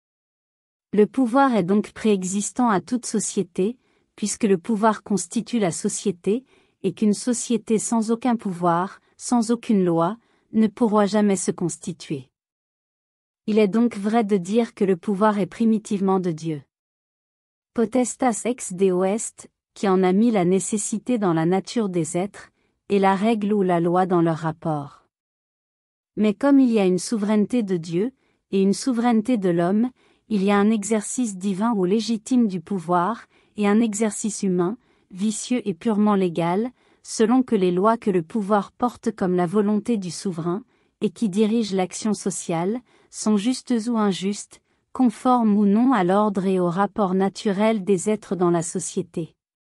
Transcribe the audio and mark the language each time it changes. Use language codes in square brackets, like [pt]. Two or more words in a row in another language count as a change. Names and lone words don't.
[fr] Le pouvoir est donc préexistant à toute société, puisque le pouvoir constitue la société, et qu'une société sans aucun pouvoir, sans aucune loi, ne pourra jamais se constituer. Il est donc vrai de dire que le pouvoir est primitivement de Dieu. [la] Potestas ex Deo est, [fr] qui en a mis la nécessité dans la nature des êtres, et la règle ou la loi dans leur rapport. Mais comme il y a une souveraineté de Dieu, et une souveraineté de l'homme, il y a un exercice divin ou légitime du pouvoir, et un exercice humain, vicieux et purement légal, selon que les lois que le pouvoir porte comme la volonté du souverain, et qui dirigent l'action sociale, sont justes ou injustes, conformes ou non à l'ordre et au rapport naturel des êtres dans la société.